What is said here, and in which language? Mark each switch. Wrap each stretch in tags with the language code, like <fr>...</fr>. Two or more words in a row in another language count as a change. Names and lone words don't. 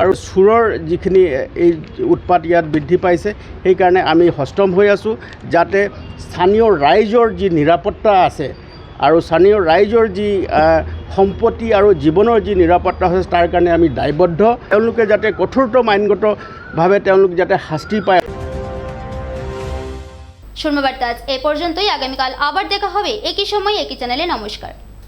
<as>আৰু চোৰৰ যিখিনি এই উৎপাত ইয়াত বৃদ্ধি পাইছে সেইকাৰণে আমি সষ্টম হৈ আছোঁ, যাতে স্থানীয় ৰাইজৰ যি নিৰাপত্তা আছে আৰু স্থানীয় ৰাইজৰ যি সম্পত্তি আৰু জীৱনৰ যি নিৰাপত্তা হৈছে তাৰ কাৰণে আমি দায়বদ্ধ। তেওঁলোকে যাতে কঠোৰতম আইনগতভাৱে তেওঁলোক যাতে শাস্তি পায়।</as> <bn>শর্মাবার্তা এ পর্যন্তই। আগামীকাল আবার দেখা হবে একই সময় একই চ্যানেলে। নমস্কার।</bn>